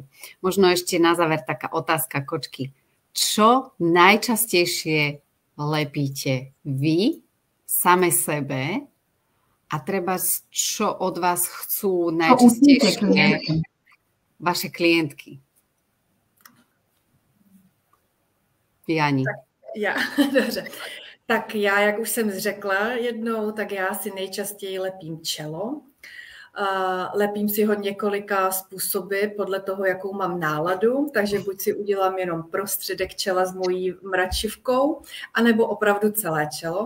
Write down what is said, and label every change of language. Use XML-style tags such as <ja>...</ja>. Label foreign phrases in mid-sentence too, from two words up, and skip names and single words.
<sk>Možno ešte na záver taká otázka, kočky. Čo najčastejšie lepíte vy same sebe a treba čo od vás chcú najčastejšie vaše klientky? Jani.</sk> <cs>Dobře. Tak já, jak už jsem řekla jednou, tak já si nejčastěji lepím čelo. Lepím si ho několika způsoby podle toho, jakou mám náladu, takže buď si udělám jenom prostředek čela s mojí mračivkou, anebo opravdu celé čelo.</cs>